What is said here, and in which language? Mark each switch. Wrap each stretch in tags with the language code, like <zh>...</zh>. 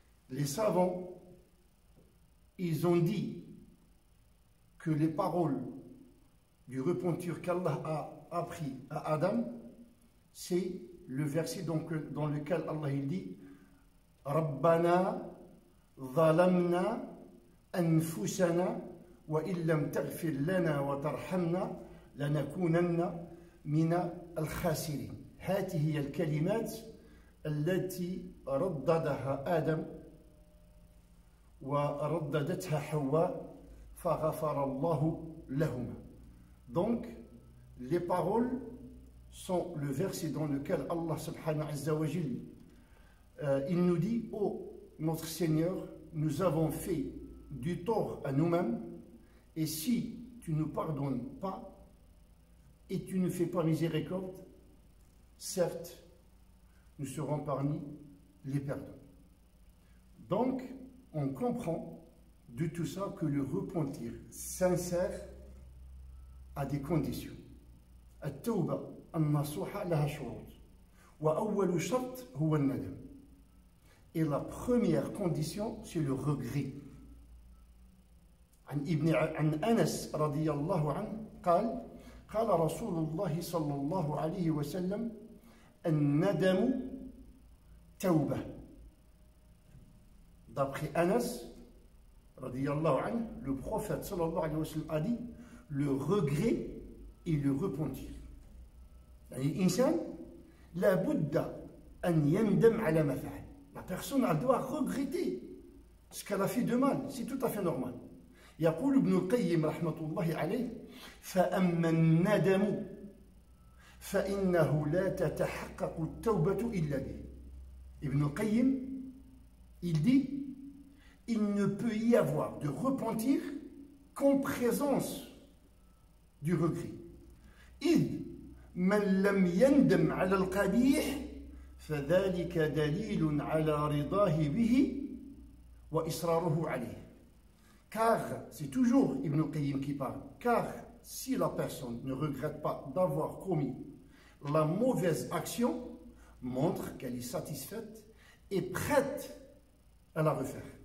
<fr>Les savants, ils ont dit que les paroles du repentir qu'Allah a appris à Adam, c'est le verset dans lequel Allah il dit</fr> <ar>Rabbana zalamna anfusana wa illam taghfir lana wa tarhamna lanakunanna mina al-khasirin. هذه هي الكلمات التي رددها آدم ورددتها حواء فغفر الله لهما.</ar> <fr>Donc, les paroles sont le verset dans lequel Allah subhanahu wa ta'ala il nous dit: oh notre Seigneur, nous avons fait du tort à nous-mêmes, et si tu ne nous pardonnes pas et tu ne fais pas miséricorde, certes, nous serons parmi les perdants. Donc, on comprend de tout ça que le repentir sincère a des conditions.</fr> <ar>التوبة النصوحة لها شروط وأول شرط هو الندم.</ar> <fr>Et la première condition, c'est le regret.</fr> <ar>عن أنس رضي الله عنه قال قال رسول الله صلى الله عليه وسلم الندم توبة.</ar> <fr>D'après Anas</fr> <ar>رضي الله عنه,</ar> <fr>le prophète</fr> <ar>صلى الله عليه وسلم</ar> <fr>a dit le regret et le repentir.</fr> <ar>يعني الإنسان لابد أن يندم على ما فعل.</ar> <fr>La personne elle doit regretter ce qu'elle a fait de mal, c'est tout à fait normal.</fr> <ar>يقول ابن القيم رحمة الله عليه فأما الندم فإنه لا تتحقق التوبة إلا به.</ar> <fr>Ibn al-Qayyim, il dit il ne peut y avoir de repentir qu'en présence du regret.</fr> <ar>إذ من لم يندم على القبيح فذلك دليل على رضاه به وإصراره عليه.</ar> <fr>Car, c'est toujours Ibn al-Qayyim qui parle, car si la personne ne regrette pas d'avoir commis la mauvaise action, montre qu'elle est satisfaite et prête à la refaire.</fr>